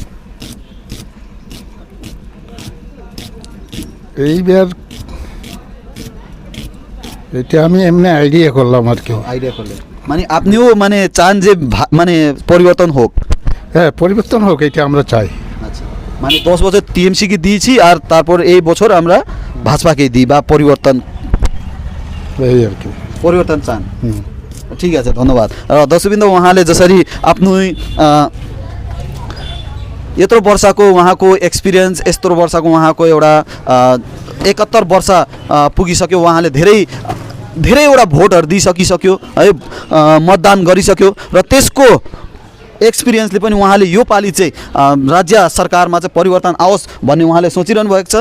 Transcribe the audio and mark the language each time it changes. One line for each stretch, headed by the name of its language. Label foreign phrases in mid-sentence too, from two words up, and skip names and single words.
Bangla: এইবার এটা আমি এমনি আইডিয়া করলাম আর কি। আইডিয়া করলেন মানে আপনিও মানে চান যে মানে পরিবর্তন হোক? হ্যাঁ, পরিবর্তন হোক, এটা আমরা চাই। আচ্ছা, মানে 10 বছর টিএমসিকে দিয়েছি আর তারপর এই বছর আমরা ভাজপাকে দিই বা পরিবর্তন, এই আর কি
Nepali: परिवर्तन चाहन। ठिक छ, धन्यवाद। र दर्शकबिन्दु उहाँले जसरी आफ्नो यत्रो वर्षको उहाँको एक्सपिरियन्स, यत्रो वर्षको उहाँको एउटा 71 वर्ष पुगिसक्यो, उहाँले धेरैवटा भोटहरू दिइसकिसक्यो है, मतदान गरिसक्यो र त्यसको एक्सपिरियन्सले पनि उहाँले यो पालि चाहिँ राज्य सरकारमा चाहिँ परिवर्तन आओस् भन्ने उहाँले सोचिरहनु भएको छ।